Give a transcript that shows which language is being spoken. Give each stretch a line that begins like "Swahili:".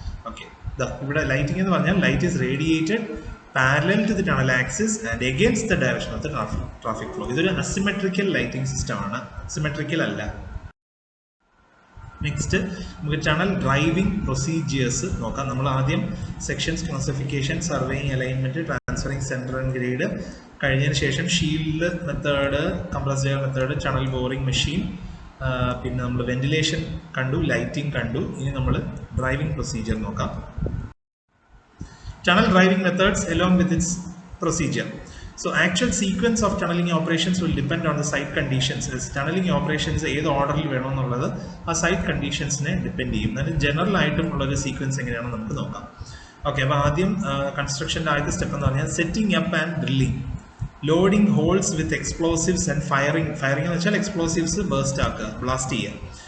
English: okay,
Malayalam: ഇവിടെ lighting എന്ന് പറഞ്ഞാൽ
English: Light is radiated parallel to the tunnel axis and against the direction of the traffic flow.
Malayalam: ഇതൊരു asymmetrical lighting system ആണ്, symmetrical അല്ല. Next നമുക്ക് tunnel driving procedures നോക്കാം. നമ്മൾ ആദ്യം sections, classification, surveying, alignment, transferring centre and grade കഴിഞ്ഞതിന് ശേഷം shield method, compressed air method, tunnel boring machine, പിന്നെ നമ്മൾ വെന്റിലേഷൻ കണ്ടു, ലൈറ്റിംഗ് കണ്ടു. ഇനി നമ്മൾ ഡ്രൈവിംഗ് പ്രൊസീജിയർ നോക്കാം.
English: Tunnel driving methods along with its procedure. So actual sequence of tunneling operations will depend on the site conditions.
Malayalam: As tunneling operations ഏത് ഓർഡറിൽ വേണമെന്നുള്ളത് ആ സൈറ്റ് കണ്ടീഷൻസിനെ ഡിപ്പെൻഡ് ചെയ്യും. അതിന് ജനറൽ ആയിട്ടും ഉള്ളൊരു സീക്വൻസ് എങ്ങനെയാണെന്ന് നമുക്ക് നോക്കാം. ഓക്കെ, അപ്പോൾ ആദ്യം കൺസ്ട്രക്ഷൻ്റെ ആദ്യത്തെ സ്റ്റെപ്പ് എന്ന് പറഞ്ഞാൽ
English: setting up and drilling, loading holes with explosives and firing
Malayalam: എന്ന് വെച്ചാൽ എക്സ്പ്ലോസീവ്സ് ബേസ്റ്റ് ആക്കുക, ബ്ലാസ്റ്റ് ചെയ്യുക.